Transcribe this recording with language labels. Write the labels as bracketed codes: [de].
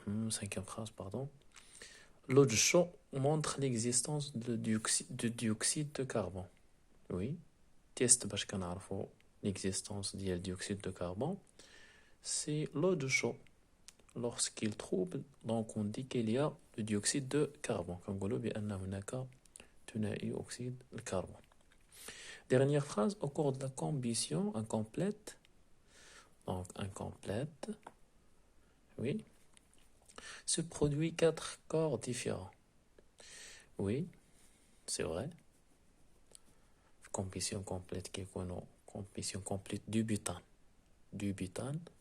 [fr] Cinquième phrase, pardon. L'eau de chaud montre l'existence de dioxyde de carbone. Oui. Test [ar] باش كنعرفوا [fr] l'existence ديال dioxyde de carbone. C'est l'eau de chaud. Lorsqu'il trouble, donc on dit qu'il y a le dioxyde de carbone. [ar] كنقولوا بأن هناك ثنائي أكسيد الكربون. [fr] Dernière phrase, au cours de la combustion incomplète. Donc incomplète. Oui. Se produit 4 corps différents. Oui, c'est vrai. Combustion complète qui est combustion complète du butane. Du butane.